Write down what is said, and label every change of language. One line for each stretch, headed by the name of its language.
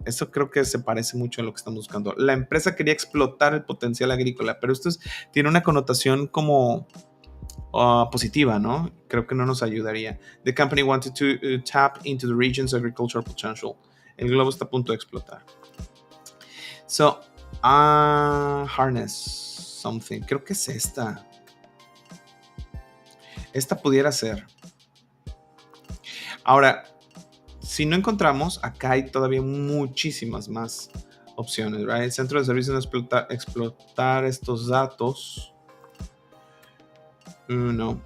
Spanish: Eso creo que se parece mucho a lo que estamos buscando. La empresa quería explotar el potencial agrícola, pero esto tiene una connotación como positiva, ¿no? Creo que no nos ayudaría.
English: The company wanted to tap into the region's agricultural potential.
Spanish: El globo está a punto de explotar.
English: So, harness something.
Spanish: Creo que es esta. Esta pudiera ser. Ahora, si no encontramos, acá hay todavía muchísimas más opciones, right? El centro de servicios de explotar estos datos. No.